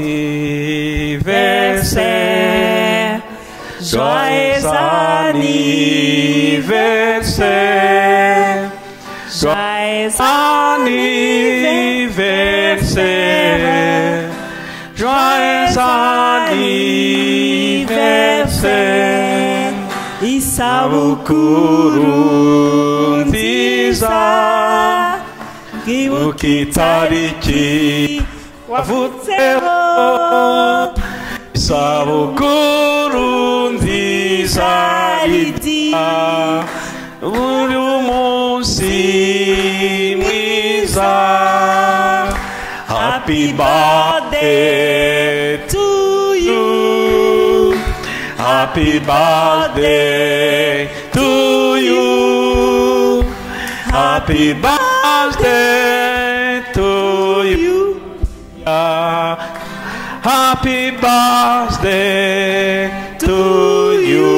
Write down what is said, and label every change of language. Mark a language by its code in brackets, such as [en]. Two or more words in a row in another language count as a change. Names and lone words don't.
[fr] Anniversaire, joyeux anniversaire, joyeux anniversaire, joyeux anniversaire. [rw] Isabukurunziza ukitariki wavutseho, isabukurunziza Lydia, uri umunsi mwiza. [en] Happy birthday to you, happy birthday to you, happy birthday to you, happy birthday to you.